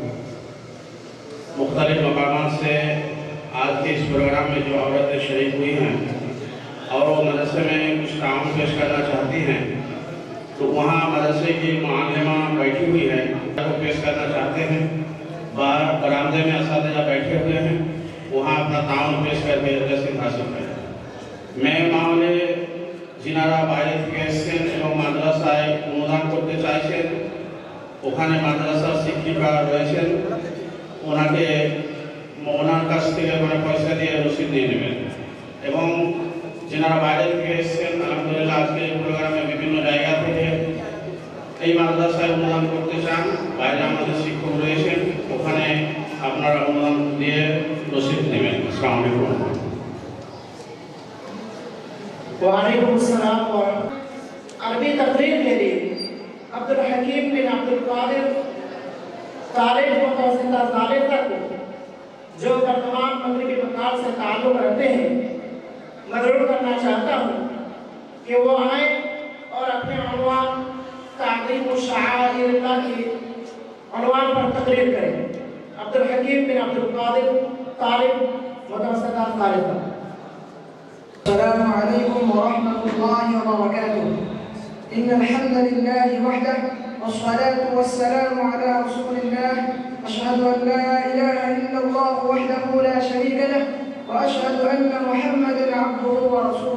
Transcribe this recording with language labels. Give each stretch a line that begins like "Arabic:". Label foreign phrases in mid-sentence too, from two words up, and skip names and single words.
Urdu: مختلف مقامات سے آج کے اس پروگرام میں جو عورتیں شریک ہوئی ہیں اور وہ مدرسے میں کچھ کام پیش کرنا چاہتی ہیں، تو وہاں مدرسے کی معلمہ بیٹھی ہوئی ہے، وہ پیش کرنا چاہتے ہیں۔ باہر برآمدے میں اساتذہ بیٹھے ہوئے ہیں، وہاں اپنا تعاون پیش کر کے رسید حاصل کریں۔
Bangla: میں মামলে যিনারা বাইরে থেকে এসেছেন এবং মাদ্রাসায় অনুদান করতে চাইছেন, ওখানে মাদ্রাসার শিক্ষিকা রয়েছেন, ওনার কাছ থেকে পয়সা দিয়ে রসিদ নিয়ে নেবেন। এবং যিনারা বাইরে থেকে এসেছেন, আলহামদুলিল্লাহ আজকে এই প্রোগ্রামে বিভিন্ন জায়গা থেকে এই মাদ্রাসায় অনুদান করতে চান, বাইরে আমাদের শিক্ষক রয়েছেন, ওখানে আপনারা অনুদান দিয়ে রসিদ নেবেন।
Arabic: السلام عليكم. وعلیکم السلام ورحمۃ۔
Urdu: عربی تقریر کے لیے عبدالحکیم بن عبدالقادر طالب متوسطہ ثالثہ کو، جو بردمان مغربی بنگال سے تعلق رکھتے ہیں، مدعو کرنا چاہتا ہوں کہ وہ آئیں اور اپنے عنوان تعظیم شعائر اللہ کی عنوان پر تقریر کریں۔ عبدالحکیم بن عبدالقادر طالب متوسطہ ثالثہ۔
Arabic: السلام عليكم ورحمة الله وبركاته. إن الحمد لله وحده والصلاة والسلام على رسول الله. أشهد أن لا إله إلا الله وحده لا شريك له وأشهد أن محمدا عبده ورسوله.